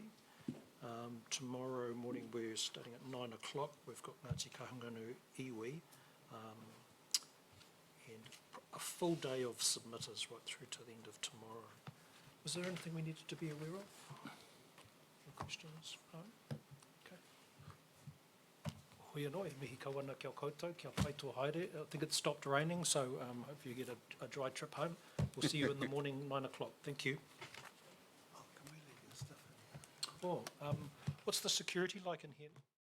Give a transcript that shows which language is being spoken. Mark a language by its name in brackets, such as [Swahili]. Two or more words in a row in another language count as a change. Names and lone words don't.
[English] Tomorrow morning we're starting at 9 o'clock. We've got Ngāti Kahungunu Iwi. And a full day of submitters right through to the end of tomorrow. Was there anything we needed to be aware of? Any questions? No? Okay. [Māori] Hoi anō, e mihi kawana kia koutou, kia pai tō haere. [English] I think it stopped raining, so hope you get a dry trip home. We'll see you in the morning, 9 o'clock. Thank you. Oh, what's the security like in here?